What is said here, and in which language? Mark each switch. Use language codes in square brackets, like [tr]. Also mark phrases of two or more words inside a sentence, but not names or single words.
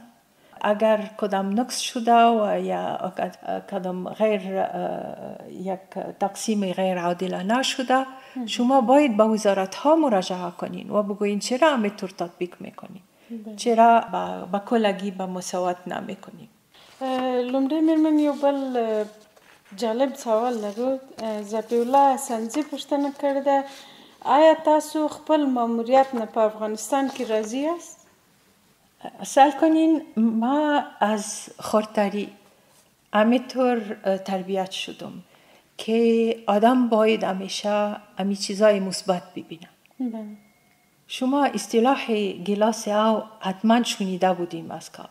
[fa] اگر کدام نقص شده و یا کدام یک تقسیم غیر عادلانه شده، شما باید به وزارت ها مراجعه کنین و بگوین چرا همینطور تطبیق میکنین، چرا با کلگی به مساوات نمیکنین. [ps] لومړی میرمن یو بل جالب سوال لرو. ذبیح سنځي پوښتنه کړې ده، آیا تاسو خپل ماموریت نه په افغانستان کې [fa] راضی است؟ سوال کنین ما از خردتری همینطور تربیت شدم که آدم باید همیشه همی چیزای مثبت ببینه. شما اصطلاح گلاس آب حتما شنیده بودیم از قبل.